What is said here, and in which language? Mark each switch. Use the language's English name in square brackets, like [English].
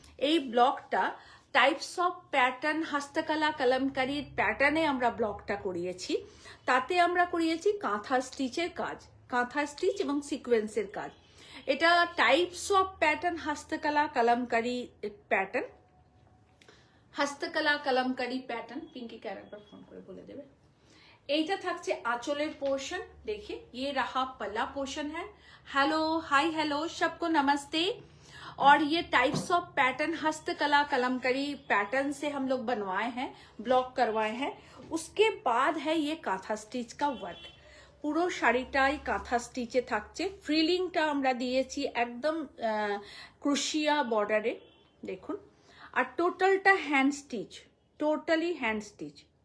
[Bangla] এই ব্লকটা types of pattern, হস্তকলা কলমকারীর প্যাটার্নে আমরা ব্লকটা করিয়েছি। তাতে আমরা করিয়েছি কাঁথা স্টিচের কাজ, কাঁথা স্টিচ এবং সিকোয়েন্সের কাজ। এটা types of pattern, হস্তকলা Kalamkari pattern, হস্তকলা Kalamkari pattern. পিঙ্কিকে আরেকবার ফোন করে বলে দেবে। এইটা থাকছে [Hindi] आंचलेर पोर्शन, देखिए ये रहा पल्ला पोर्शन है। हेलो, हाय हेलो, सबको नमस्ते। और ये टाइप्स ऑफ पैटर्न हस्तकला कलमकारी पैटर्न से हम लोग बनवाए हैं, ब्लॉक करवाए हैं। उसके बाद है ये कांथा स्टिच का वर्क। [Bangla] পুরো শাড়িটাই কাঁথা স্টিচে থাকছে। ফ্রিলিংটা আমরা দিয়েছি একদম ক্রুশিয়া বর্ডারে, দেখুন। আর টোটালটা hand stitch, totally hand stitch.